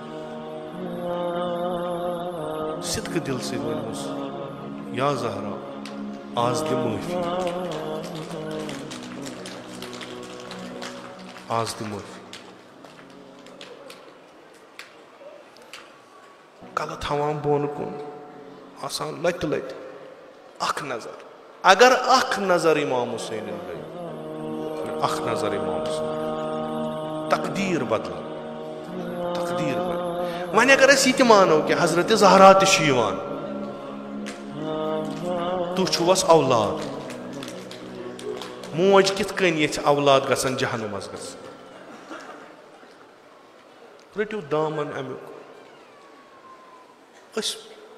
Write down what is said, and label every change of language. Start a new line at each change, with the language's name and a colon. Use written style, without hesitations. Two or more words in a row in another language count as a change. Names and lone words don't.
Kashmiri: صدقہٕ دل سۭتۍ ونہوس یا زہرا آز دِ معٲفی آز دِ معٲفی کلہٕ تھاوان بۄن کُن آسان لتہِ لتہِ اکھ نظر اگر اکھ نظر امام حسین گٔے اکھ نظر امام حسین تقدیر بدل تقدیر بدل وۄنۍ اگر أسۍ یہِ تہِ مانو کہِ حضرت زہرا تہِ چھُ یِوان تُہۍ چھُوس اولاد موج کِتھ کٔنۍ یژھِ اولاد گژھن جہنمس گژھن رٔٹِو دامن امیُک أسۍ